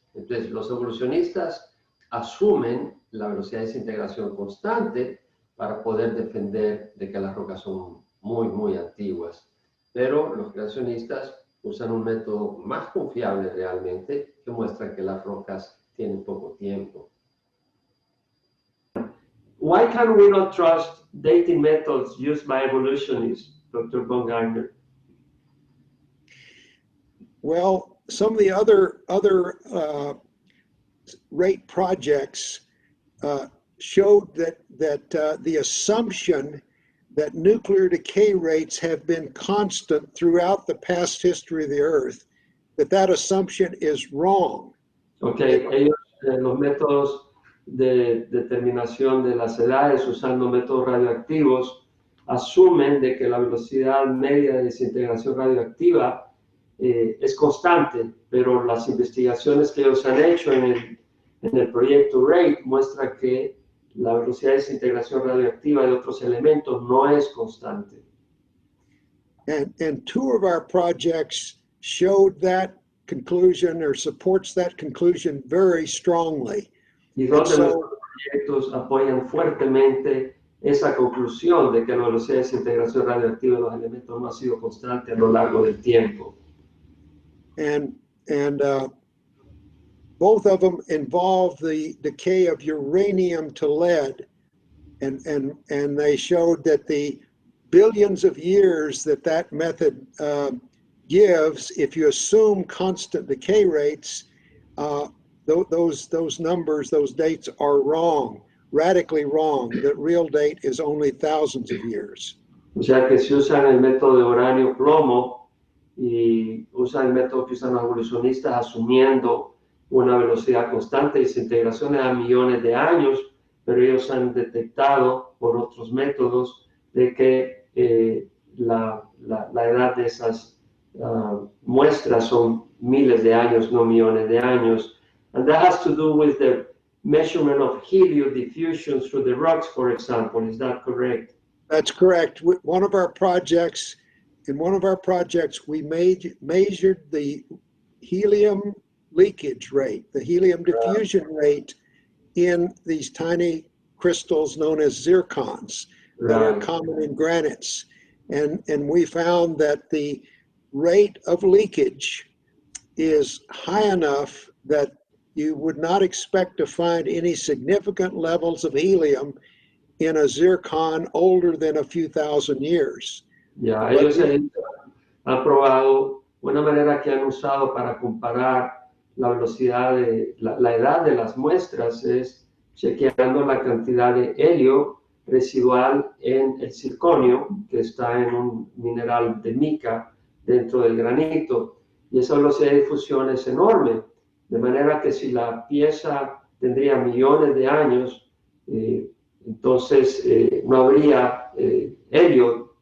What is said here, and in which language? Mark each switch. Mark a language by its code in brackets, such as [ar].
[es] Entonces, los evolucionistas asumen la velocidad de desintegración constante para poder defender de que las rocas son muy, muy antiguas. Pero los creacionistas usan un método más confiable realmente, que muestra que las rocas tienen poco tiempo. [en] Why can we not trust dating methods used by evolutionists, Dr. von Gardner? Well, some of the other rate projects showed that the assumption that nuclear decay rates have been constant throughout the past history of the Earth, that assumption is wrong. [es] Okay, ellos, los métodos de determinación de las edades usando métodos radioactivos asumen de que la velocidad media de desintegración radioactiva es constante, pero las investigaciones que ellos han hecho en el proyecto RATE muestran que la velocidad de desintegración radioactiva de otros elementos no es constante. [en] And two of our projects showed that conclusion or supports that conclusion very strongly. [es] Y dos de nuestros proyectos apoyan fuertemente esa conclusión de que la velocidad de desintegración radioactiva de los elementos no ha sido constante a lo largo del tiempo. [en] And both of them involve the decay of uranium to lead, and they showed that the billions of years that method gives, if you assume constant decay rates, those numbers, those dates are wrong, radically wrong. The real date is only thousands of years. [es] O sea que si usan el método de uranio-plomo y usan el método que usan los evolucionistas asumiendo una velocidad constante de desintegración de millones de años, pero ellos han detectado por otros métodos de que la edad de esas muestras son miles de años, no millones de años. [en] And that has to do with the measurement of helio diffusion through the rocks, for example. Is that correct? That's correct. In one of our projects, we measured the helium leakage rate, the helium diffusion rate in these tiny crystals known as zircons that are common in granites. And we found that the rate of leakage is high enough that you would not expect to find any significant levels of helium in a zircon older than a few thousand years. [es] Ya, ellos han probado una manera que han usado para comparar la velocidad de la edad de las muestras es chequeando la cantidad de helio residual en el circonio, que está en un mineral de mica dentro del granito, y esa velocidad de difusión es enorme, de manera que si la pieza tendría millones de años, entonces no habría helio